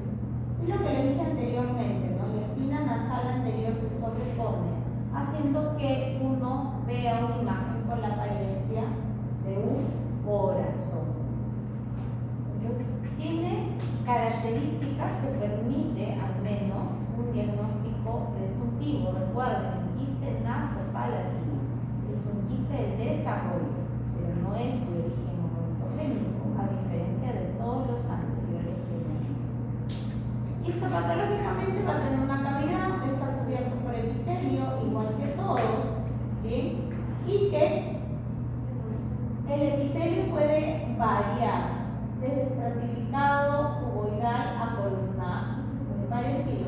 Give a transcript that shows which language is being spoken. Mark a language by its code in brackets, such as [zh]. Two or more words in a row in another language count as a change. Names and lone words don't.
[es] Y lo que les dije anteriormente, ¿no? La espina nasal anterior se sobrepone, haciendo que uno vea una imagen con la apariencia de un corazón. Entonces, tiene características que permite al menos un diagnóstico presuntivo. Recuerden, el quiste nasopalatino es un quiste de desarrollo, pero no es de origen odontogénico, a diferencia de todos los anteriores que hemos visto. Histopatológicamente va a tener una cavidad que está cubierta por epitelio, igual que todos, ¿bien? Y que el epitelio puede variar desde estratificado, cuboidal a columnar, muy parecido.